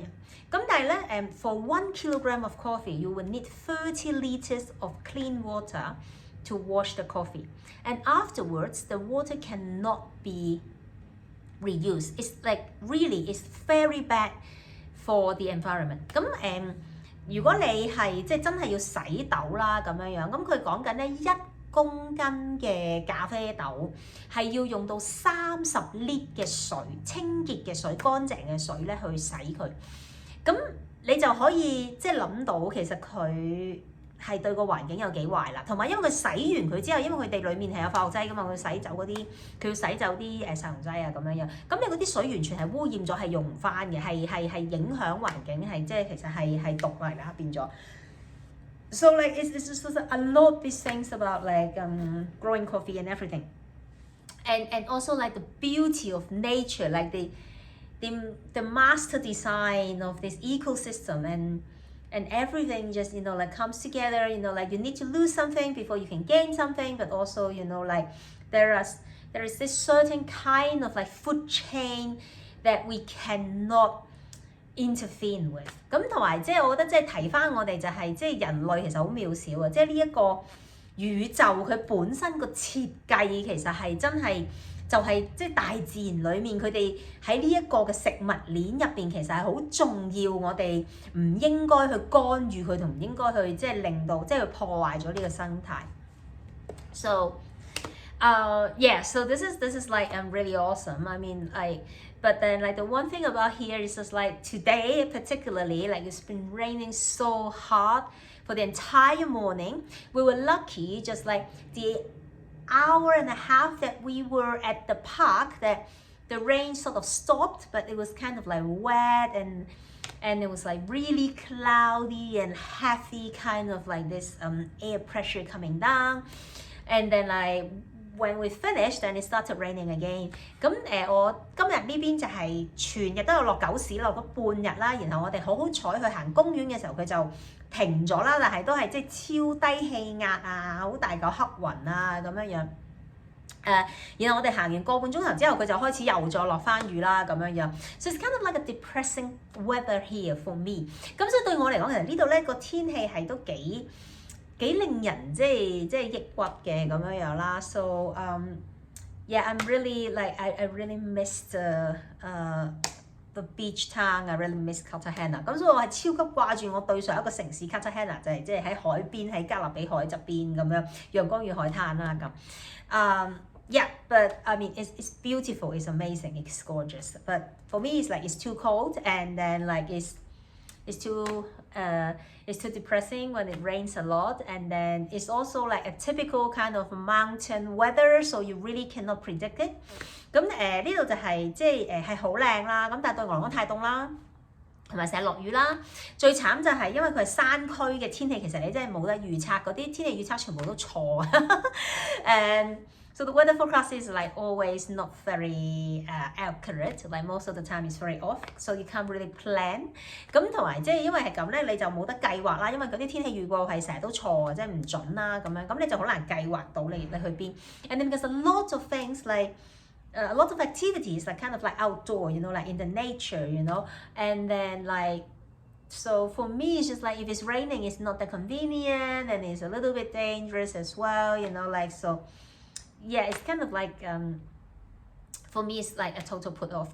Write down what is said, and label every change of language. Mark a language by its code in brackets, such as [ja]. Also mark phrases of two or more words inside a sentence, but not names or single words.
[yue] 咁但係咧 [en] for 1 kilogram of coffee you will need 30 liters of clean water to wash the coffee, and afterwards the water cannot be reused. It's like really it's very bad for the environment. [yue] 咁如果你係即係真係要洗豆啦咁樣樣，咁佢講緊咧1公斤嘅咖啡豆係要用到30 lit 嘅水，清潔嘅水、乾淨嘅水咧去洗佢。咁你就可以即係諗到其實佢係對個環境有幾壞啦。同埋因為佢洗完佢之後，因為佢哋裡面係有化學劑㗎嘛，佢洗走嗰啲，佢要洗走啲殺蟲劑啊咁樣樣。咁你嗰啲水完全係污染咗，係用唔翻嘅，係影響環境，係即係其實係毒嚟啦變咗。 [en] So like it's just a lot of these things about like growing coffee and everything, and also like the beauty of nature, like the master design of this ecosystem and everything just like comes together. Like you need to lose something before you can gain something, but also like there is this certain kind of like food chain that we cannot intervene with。 [yue] 咁同埋即係我覺得即係提翻我哋就係即係人類其實好渺小啊！即係呢一個宇宙佢本身個設計其實係真係就係即係大自然裡面佢哋喺呢一個嘅食物鏈入邊其實係好重要，我哋唔應該去干預佢同唔應該去即係令到即係破壞咗呢個生態。 [en] So yeah, so this is like really awesome. I mean like but then like the one thing about here is just like today particularly like it's been raining so hard for the entire morning. We were lucky just like the hour and a half that we were at the park that the rain sort of stopped, but it was kind of like wet and it was like really cloudy and heavy kind of like this air pressure coming down, and then like when we finished, then it started raining again. [yue] 咁我今日呢邊就係全日都有落狗屎，落咗半日啦。然後我哋好彩去行公園嘅時候，佢就停咗啦，但係都係即係超低氣壓啊，好大嚿黑雲啊咁樣樣。然後我哋行完個半鐘頭之後，佢就開始又再落翻雨啦咁樣樣。 [en] So it's kind of like a depressing weather here for me。 [yue] 咁所以對我嚟講，其實呢度咧個天氣係都幾令人即係抑鬱嘅咁樣樣啦。 [en] So yeah, I'm really like I really miss the beach town. I really miss Cartagena。 [yue] 咁所以我係超級掛住我對上一個城市 Cartagena， 就係即係喺海邊喺加勒比海側邊咁樣陽光與海灘啦咁。 [en] Yeah, but I mean it's beautiful, it's amazing, it's gorgeous. But for me, it's like it's too cold, and then like it's too depressing when it rains a lot, and then it's also like a typical kind of mountain weather, so you really cannot predict it. [yue] 咁呢度就係即係係好靚啦，咁但係對我嚟講太凍啦。同埋成日落雨啦，最慘就係因為佢係山區嘅天氣，其實你真係冇得預測，嗰啲天氣預測全部都錯。 [en] And so the weather forecast is like always not very accurate, like most of the time it's very off, so you can't really plan. [yue] 咁同埋即係因為係咁咧，你就冇得計劃啦，因為嗰啲天氣預報係成日都錯，即係唔準啦咁樣，咁你就好難計劃到你去邊。 [en] And then there's a lot of things like a lot of activities like kind of like outdoor, you know, like in the nature, you know, and then like so for me it's just like if it's raining it's not that convenient and it's a little bit dangerous as well, you know, like so yeah, it's kind of like for me it's like a total put off。